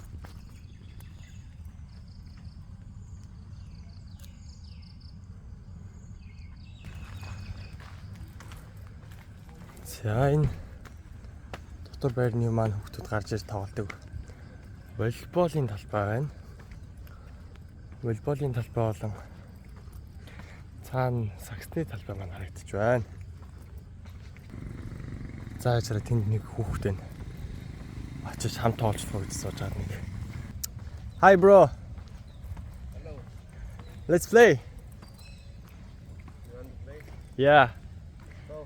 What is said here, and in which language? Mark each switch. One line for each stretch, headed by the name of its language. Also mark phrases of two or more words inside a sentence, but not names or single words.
Mongolian: За энэ дотор байрны маань хүүхдүүд гарч ирж тоглодог волейболын талбай байна. Волейболын талбай болон цаана саксны талбай маань харагдаж байна. За яжраа тэнд нэг хүүхэд байна. Очиж хамт тоглох гэж сууж байгаа нэг.
English: Hi bro. Hello. Let's play. You want to play? Yeah. Go.